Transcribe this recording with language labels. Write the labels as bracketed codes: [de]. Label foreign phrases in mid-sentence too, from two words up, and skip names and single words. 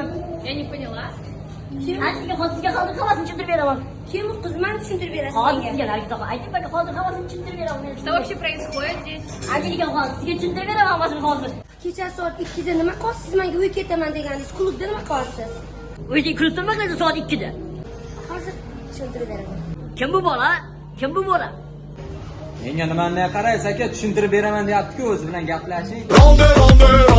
[ru] Я не поняла. [uz] Sizga hozir hammasini tushuntirib beraman. Kim bu qiz meni tushuntirib berasiz Hozir menga? sizga Nargizaxon, ayting baka hozir hammasini tushuntirib beraman. [ru] Что вообще происходит здесь? [uz] Nargizaxon, sizga tushuntirib beraman hammasini hozir. Kecha soat 2 da nima qilsiz? Menga uy ketaman deganingiz, klubda nima qilsiz? Uyda klub turmaydi soat 2 da. Hozir tushuntirib beraman. Kim bu bola? Kim bu bola? Menga nimani qaraysiz aka, tushuntirib beraman deyapti-ku, o'zi bilan gaplashing.